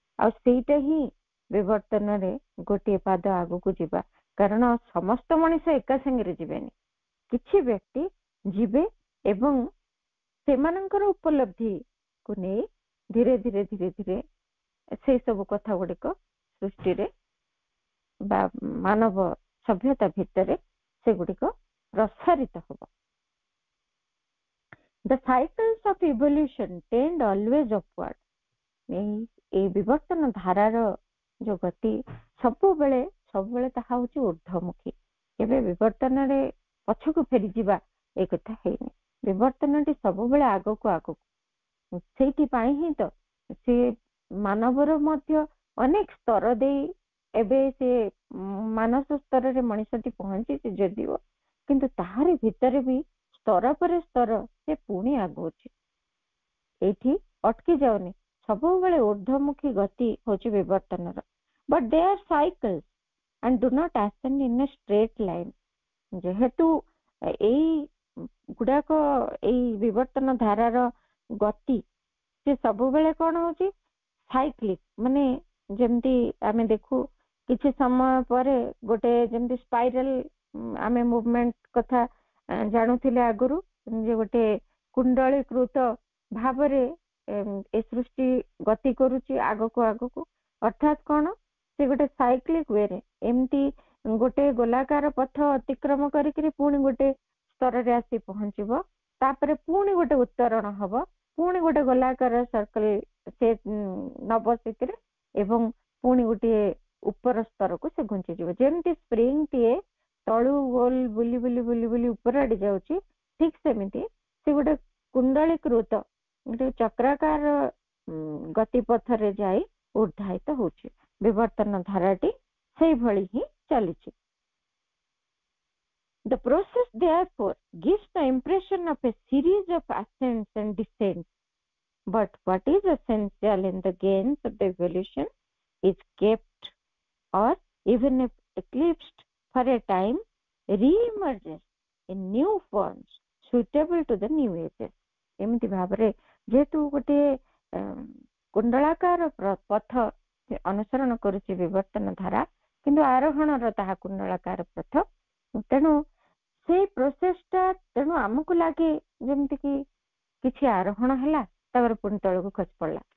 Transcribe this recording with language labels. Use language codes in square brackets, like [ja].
[or] ଆଉ ସେଇଟା ହିଁ ବିବର୍ତ୍ତନରେ ଗୋଟିଏ ପାଦ ଆଗକୁ ଯିବା, କାରଣ ସମସ୍ତ ମଣିଷ ଏକା ସାଙ୍ଗରେ ଯିବେନି, କିଛି ବ୍ୟକ୍ତି ଯିବେ ଏବଂ ସେମାନଙ୍କର ଉପଲବ୍ଧିକୁ ନେଇ ଧୀରେ ଧୀରେ ଧୀରେ ଧୀରେ ସେଇ ସବୁ କଥା ଗୁଡିକ ସୃଷ୍ଟିରେ ବା ମାନବ ସଭ୍ୟତା ଭିତରେ ସେଗୁଡିକ ପ୍ରସାରିତ ହବ। [en] The cycles of evolution tend always upward. [or] এই ବିବର୍ତ୍ତନ ଧାରାର ଯୋଉ ଗତି ସବୁବେଳେ ତାହା ହଉଛି ଊର୍ଦ୍ଧ୍ୱମୁଖୀ। କେବେ ବିବର୍ତ୍ତନରେ ପଛକୁ ଫେରିଯିବା ଏ କଥା ହେଇନି। ବିବର୍ତ୍ତନଟି ସବୁବେଳେ ଆଗକୁ ଆଗକୁ। ସେଇଥିପାଇଁ ହିଁ ତ ସେ ମାନବର ମଧ୍ୟ ଅନେକ ସ୍ତର ଦେଇ ଏବେ ସେ ମାନସ ସ୍ତରରେ ମଣିଷଟି ପହଞ୍ଚିଛି ଯଦିଓ, କିନ୍ତୁ ତାହାରି ଭିତରେ ବି ସ୍ତର ପରେ ସ୍ତର ସେ ପୁଣି ଆଗଉଛି, ଏଇଠି ଅଟକି ଯାଉନି। ସବୁବେଳେ ଊର୍ଦ୍ଧ୍ୱମୁଖୀ ଗତି ହଉଛି ବିବର୍ତ୍ତନର। [en] But they are cycles and do not ascend in a straight line. [or] ଯେହେତୁ ଏଇ ଗୁଡାକ ଏଇ ବିବର୍ତ୍ତନ ଧାରାର ଗତି ସେ ସବୁବେଳେ କଣ ହଉଛି ସାଇକ୍ଲିକ, ମାନେ ଯେମିତି ଆମେ ଦେଖୁ କିଛି ସମୟ ପରେ ଗୋଟେ ଯେମିତି ସ୍ପାଇରାଲ ଆମେ ମୁଭମେଣ୍ଟ କଥା ଜାଣୁଥିଲେ ଆଗରୁ, ଯେ ଗୋଟେ କୁଣ୍ଡଳୀକୃତ ଭାବରେ ଏ ସୃଷ୍ଟି ଗତି କରୁଛି ଆଗକୁ ଆଗକୁ, ଅର୍ଥାତ୍ କଣ ସେ ଗୋଟେ ସାଇକ୍ଲିକ ୱେରେ ଏମିତି ଗୋଟେ ଗୋଲାକାର ପଥ ଅତିକ୍ରମ କରିକିରି ପୁଣି ଗୋଟେ ସ୍ତରରେ ଆସି ପହଞ୍ଚିବ, ତାପରେ ପୁଣି ଗୋଟେ ଉତ୍ତରଣ ହବ, ପୁଣି ଗୋଟେ ଗୋଲାକାର ସର୍କଲ ସେ ନବ ସେଥିରେ ଏବଂ ପୁଣି ଗୋଟିଏ ଉପର ସ୍ତରକୁ ସେ ଘୁଞ୍ଚିଯିବ। ଯେମିତି ସ୍ପ୍ରିଙ୍ଗଟିଏ ତଳୁ ଗୋଲ ବୁଲି ବୁଲି ବୁଲି ବୁଲି ଉପର ଆଡେ ଯାଉଛି, ଠିକ ସେମିତି ସେ ଗୋଟେ କୁଣ୍ଡଳୀକୃତ ଗୋଟେ ଚକ୍ରାକାର ଗତିପଥରେ ଯାଇ ଉର୍ଦ୍ଧାୟିତ ହଉଛି। ବିବର୍ତ୍ତନ ଧାରାଟି ସେଇଭଳି ହିଁ ଚାଲିଛି। [en] The process therefore gives the impression of a series of ascents and descents, but what is essential in the gains of the evolution is kept or even if eclipsed for a time, re-emerges in new forms suitable to the new ages. [or] ଏମିତି ଭାବରେ ଯେହେତୁ ଗୋଟେ କୁଣ୍ଡଳାକାର ପଥ ଅନୁସରଣ କରୁଛି ବିବର୍ତ୍ତନ ଧାରା, କିନ୍ତୁ ଆରୋହଣର ତାହା କୁଣ୍ଡଳାକାର ପଥ, ତେଣୁ ସେଇ ପ୍ରୋସେସଟା, ତେଣୁ ଆମକୁ ଲାଗେ ଯେମିତି କି କିଛି ଆରୋହଣ ହେଲା ତାପରେ ପୁଣି ତଳକୁ ଖସି ପଡିଲା।